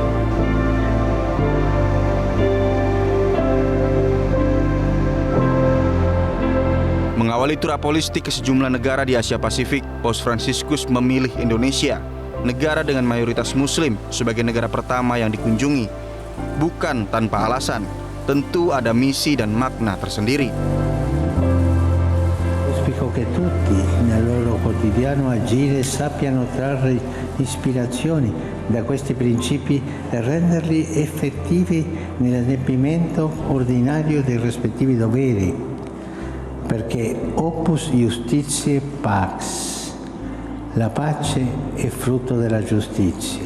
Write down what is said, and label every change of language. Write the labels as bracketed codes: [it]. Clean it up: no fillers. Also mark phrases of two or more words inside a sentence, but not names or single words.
[id] Mengawali tur apolistik ke sejumlah negara di Asia Pasifik, Paus Fransiskus memilih Indonesia, negara dengan mayoritas Muslim, sebagai negara pertama yang dikunjungi. Bukan tanpa alasan, tentu ada misi dan makna tersendiri. [it] Auspico che tutti nel loro quotidiano agire sappiano trarre ispirazioni da questi principi e renderli effettivi nell'adempimento ordinario dei rispettivi doveri. Perché [la] opus justitiae pax, [it] la pace è frutto della giustizia.